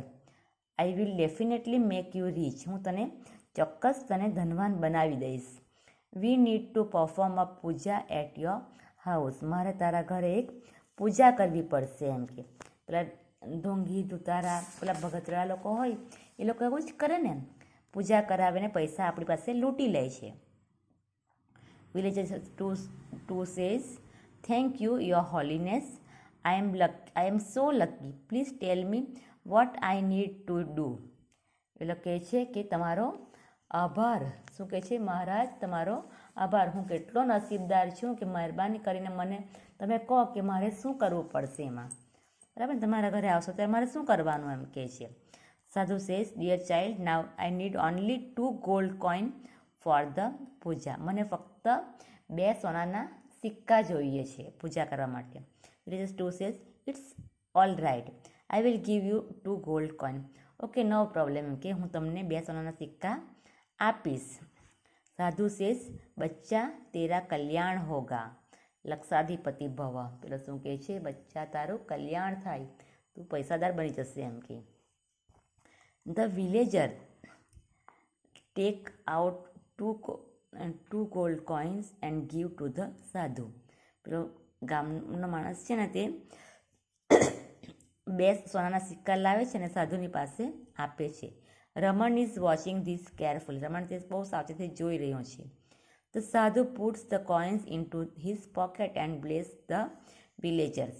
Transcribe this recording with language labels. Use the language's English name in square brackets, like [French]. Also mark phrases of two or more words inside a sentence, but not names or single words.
[English] I will definitely make you rich. [Gujarati] હું ચોક્કસ તને ધનવાન બનાવી દઈશ. [English] we need to perform a puja at your house. [Gujarati] મારે તારા ઘરે એક પૂજા કરવી પડશે. એમ કે પેલા ઢોંગી ધુતારા, પેલા ભગતરા લોકો હોય એ લોકો એવું જ કરે ને, પૂજા કરાવીને પૈસા આપણી પાસે લૂંટી લે છે. [English] Villagers 2 says, thank you, your holiness. I am so lucky. Please tell me what I need to do. [Gujarati] એટલે કહે છે કે તમારો આભાર. શું કહે છે? મહારાજ, તમારો આભાર. હું કેટલો નસીબદાર છું કે મહેરબાની કરીને મને તમે કહો કે મારે શું કરવું પડશે એમાં. બરાબર. તમારા ઘરે આવશો ત્યારે મારે શું કરવાનું, એમ કહે છે. [English] Sadhu says, dear child, now I need only 2 gold coin for the puja. [Gujarati] મને ફક્ત 2 સોનાના સિક્કા જોઈએ છે પૂજા કરવા માટે. [English] villagers 2 says, it's all right, I will give you 2 gold coin. okay, no problem. [Gujarati] કે હું તમને 2 સોનાના સિક્કા આપીશ. [English] Sadhu says, [Hindi] बच्चा तेरा कल्याण होगा, [Sanskrit] लक्षाधिपति भव. [Gujarati] પેલો શું કહે છે? બચ્ચા તારું કલ્યાણ થાય, તું પૈસાદાર બની જશે. એમ કે [English] the villager take out 2 gold coins and give to the sadhu. [Gujarati] પેલો ગામનો માણસ છે ને તે 2 સોનાના સિક્કા લાવે છે અને સાધુની પાસે આપે છે. [English] Raman is watching this carefully. [Gujarati] રમણ તે બહુ સાવચેતી જોઈ રહ્યો છે. [English] the sadhu puts the coins in to his pocket and bless the villagers.